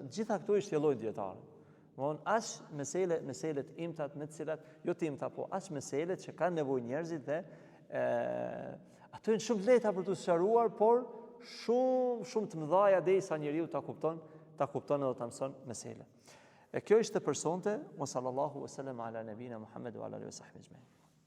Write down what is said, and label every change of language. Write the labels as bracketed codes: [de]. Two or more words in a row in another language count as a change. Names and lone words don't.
[sq] Gjitha këto i shtjellojnë dietarët. As meselet imtat me të cilat, jo të imta, po as meselet që kanë nevojë njerëzit dhe ato janë shumë lehta për të sqaruar, por shumë të mëdha derisa njeriu ta kupton edhe ta mëson meselet. Kjo ishte për sonte, [ar] وصلى الله وسلم على نبينا محمد وعلى آله وصحبه أجمعين.